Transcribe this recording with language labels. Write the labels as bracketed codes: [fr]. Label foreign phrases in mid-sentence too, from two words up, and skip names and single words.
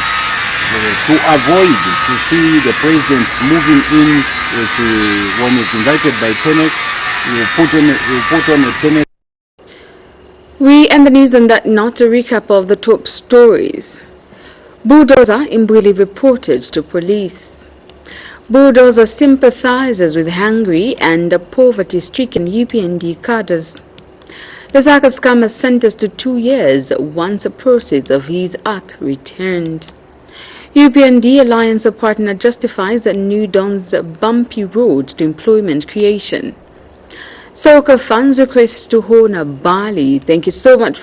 [en] To avoid to see the president moving in with when he's invited by tennis, we put on a tennis. We end the news on that note. A recap of the top stories. Bulldozer Imbwili reported to police. Bulldozer sympathizes with hungry and poverty-stricken UPND cadres. Lusaka scammer sentenced to 2 years once the proceeds of his art returned. UPND Alliance partner justifies New Dawn's bumpy road to employment creation. Soccer fans request to honor Bali. Thank you so much.